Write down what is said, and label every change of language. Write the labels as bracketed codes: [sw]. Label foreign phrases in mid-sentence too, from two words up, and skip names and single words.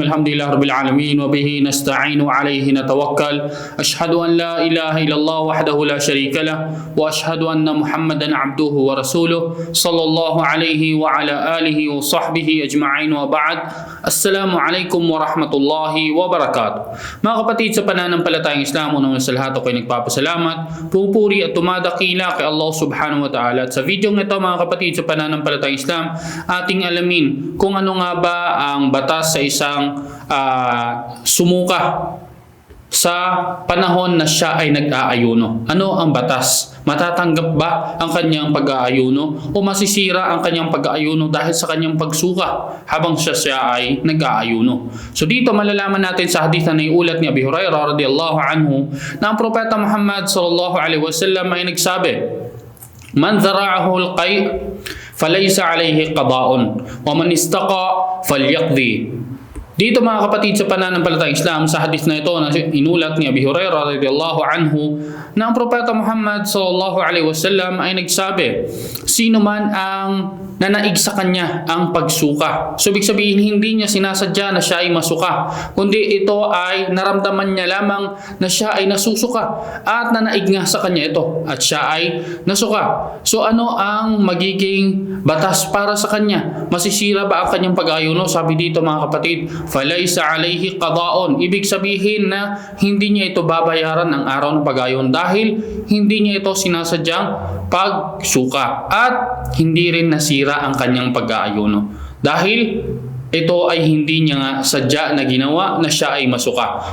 [ar] الحمد لله رب العالمين وبه نستعين وعليه نتوكل. أشهد أن لا إله إلا الله وحده لا شريك له وأشهد أن محمدا عبده ورسوله صلى الله عليه وعلى آله وصحبه أجمعين وبعد. السلام عليكم ورحمة الله وبركاته. [tl] Mga kapatid sa pananampalatayang Islam, unang sa lahat ako'y nagpapasalamat, pupuri at tumadakila kay Allah [ar] سبحانه وتعالى. [tl] At sa video ng ito mga kapatid sa pananampalatayang Islam, ating alamin kung ano nga ba ang batas sa isang sumuka sa panahon na siya ay nag-aayuno. Ano ang batas? Matatanggap ba ang kanyang pag-aayuno o masisira ang kanyang pag-aayuno dahil sa kanyang pagsuka habang siya ay nag-aayuno? So dito malalaman natin sa hadith na iulat ni Abi Hurairah [ar] رضي الله عنه [tl] na ang propeta Muhammad [ar] صلى الله عليه وسلم [tl] ay nagsabi, [ar] "من ذرعه القيء فليس عليه قضاء ومن استقاء فليقض." [tl] Dito mga kapatid sa pananampalatayang Islam, sa hadith na ito na inulat ni Abi Hurairah [ar] رضي الله عنه [tl] na ang propeta Muhammad [ar] صلى الله عليه وسلم [tl] ay nagsabi, sino man ang nanaig sa kanya ang pagsuka. So ibig sabihin hindi niya sinasadya na siya ay masuka, kundi ito ay naramdaman niya lamang na siya ay nasusuka at nanaig nga sa kanya ito at siya ay nasuka. So ano ang magiging batas para sa kanya? Masisira ba ang kanyang pag-ayuno? Sabi dito mga kapatid, [ar] فليس عليه قضاء. [tl] Ibig sabihin na hindi niya ito babayaran ang araw ng pag-ayuno dahil hindi niya ito sinasadyang pagsuka at hindi rin nasira ang kanyang pag-aayuno dahil ito ay hindi niya nga sadya na ginawa na siya ay masuka.